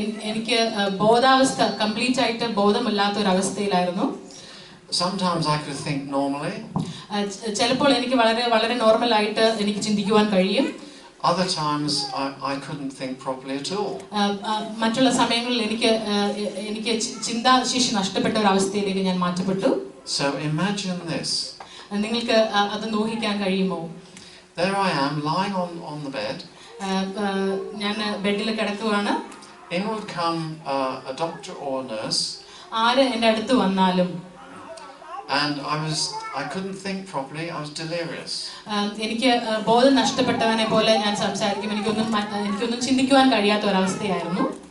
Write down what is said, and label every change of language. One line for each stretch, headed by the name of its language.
Malayalam: എനിക്ക് ബോധാവസ്ഥ കംപ്ലീറ്റ് ആയിട്ട് ബോധമില്ലാത്ത ഒരു അവസ്ഥയിലായിരുന്നു.
English: Sometimes I could think normally.
Malayalam: ചിലപ്പോൾ എനിക്ക് വളരെ നോർമൽ ആയിട്ട് എനിക്ക് ചിന്തിക്കുവാൻ കഴിയും.
English: Other times I couldn't think properly at all.
Malayalam: മറ്റുള്ള സമയങ്ങളിൽ എനിക്ക് ചിന്താശേഷി നഷ്ടപ്പെട്ട ഒരു അവസ്ഥയിലേക്ക് ഞാൻ മാറ്റപ്പെട്ടു.
English: So imagine this.
Malayalam: നിങ്ങൾക്ക് അത് ഊഹിക്കാൻ കഴിയുമോ?
English: There I am lying on the bed.
Malayalam: ഞാൻ ബെഡിൽ കിടക്കുവാണ്.
English: In would come a doctor or a nurse.
Malayalam: ആര് എൻ്റെ അടുത്ത് വന്നാലും
English: and I couldn't think properly. I was delirious.
Malayalam: എനിക്ക് ബോധം നഷ്ടപ്പെട്ടവനെ പോലെ ഞാൻ സംസാരിക്കും. എനിക്കൊന്നും ചിന്തിക്കുവാൻ കഴിയാത്ത ഒരു അവസ്ഥയായിരുന്നു.